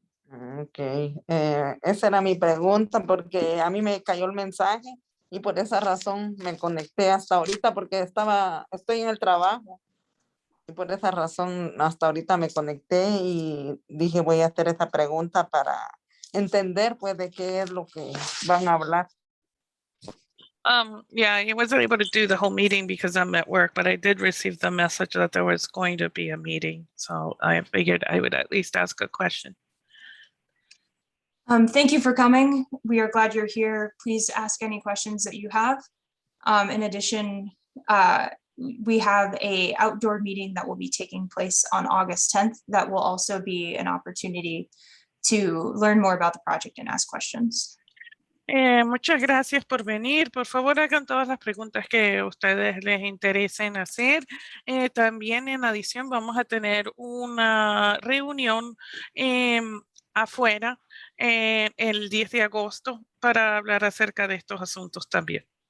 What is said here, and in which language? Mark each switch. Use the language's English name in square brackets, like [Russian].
[Spanish] Ok, esa era mi pregunta porque a mí me cayó el mensaje y por esa razón me conecté hasta ahorita porque estoy en el trabajo y por esa razón hasta ahorita me conecté y dije voy a hacer esa pregunta para entender pues de qué es lo que van a hablar. [English] Yeah, I wasn't able to do the whole meeting because I'm at work, but I did receive the message that there was going to be a meeting. So I figured I would at least ask a question. Thank you for coming. We are glad you're here. Please ask any questions that you have. In addition, we have an outdoor meeting that will be taking place on August 10th. That will also be an opportunity to learn more about the project and ask questions. [Spanish] Muchas gracias por venir. Por favor, hagan todas las preguntas que a ustedes les interesen hacer. También, en adición, vamos a tener una reunión afuera el 10 de agosto para hablar acerca de estos asuntos también.